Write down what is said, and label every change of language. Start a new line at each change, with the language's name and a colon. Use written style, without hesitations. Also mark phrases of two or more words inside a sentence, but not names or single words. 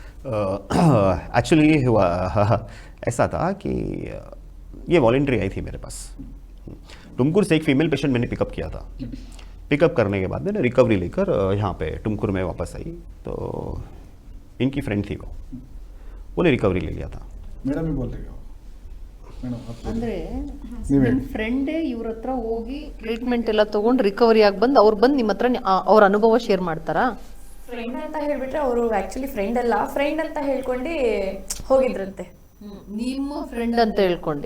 Hindi: एक्चुअली हुआ ऐसा था कि ये वॉलंटरी आई थी मेरे पास, टुमकुर से एक फीमेल पेशेंट मैंने पिकअप किया था। पिकअप करने के बाद मैंने रिकवरी लेकर यहाँ पे टुमकुर में वापस आई, तो इनकी फ्रेंड थी, वो रिकवरी ले लिया था। ಮೇಡಮ್ ही बोल रही हो ಮೇಡಮ್
Kannada: ಅಂದ್ರೆ ನೀವೇ ನಿಮ್ಮ ಫ್ರೆಂಡೇ ಇವ್ರ ಹತ್ರ ಹೋಗಿ ಟ್ರೀಟ್ಮೆಂಟ್ ಎಲ್ಲ ತಗೊಂಡು ರಿಕವರಿ ಆಗಿ ಬಂದು ಅವ್ರು ಬಂದು ನಿಮ್ಮ ಹತ್ರ ಅವ್ರ ಅನುಭವ ಶೇರ್ ಮಾಡ್ತಾರಾ? ಫ್ರೆಂಡ್ ಅಂತ ಹೇಳ್ಬಿಟ್ರೆ ಅವರು ಆಕ್ಚುಲಿ ಫ್ರೆಂಡ್ ಅಲ್ಲ, ಫ್ರೆಂಡ್ ಅಂತ ಹೇಳ್ಕೊಂಡು ಹೋಗಿದ್ರಂತೆ. ನಿಮ್ಮ ಫ್ರೆಂಡ್ ಅಂತ ಹೇಳ್ಕೊಂಡು